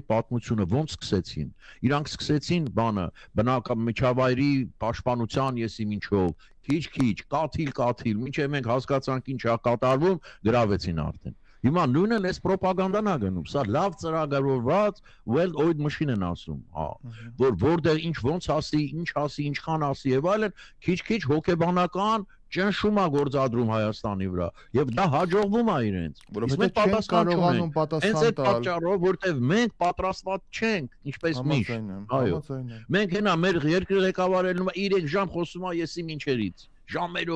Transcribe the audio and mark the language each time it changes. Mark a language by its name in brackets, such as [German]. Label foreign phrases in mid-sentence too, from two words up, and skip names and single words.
[Armenian] պատմությունը ոնց սկսեցին։ Իրանք սկսեցին բանը, բնական միջավայրի պաշտպանության եսիմ ինչով, քիչ, կաթիլ, մինչև մենք հասկացանք ինչ է կատարվում, գրավեցին արդեն։ Հիմա նույնը լես պրոպագանդան է գնում, սա լավ ծրագրավորված [English] well-oiled machine [Armenian] են ասում, որ որտեղ ինչ ոնց ասի, ինչ ասի, ինչքան ասի եւ այլն, քիչ հոգեբանական ճնշում է գործադրում Հայաստանի վրա եւ դա հաջողվում է իրենց։ Որովհետեւ չեն կարողանում պատասխան տալ։ Հենց այդ պատճառով, որտեղ մենք պատրաստված չենք, ինչպես միշտ։ Այո։ Մենք հենա մեր երկրի ղեկավարելն 3 ժամ խոսում է եսիմ ինչերից։ Ժամերով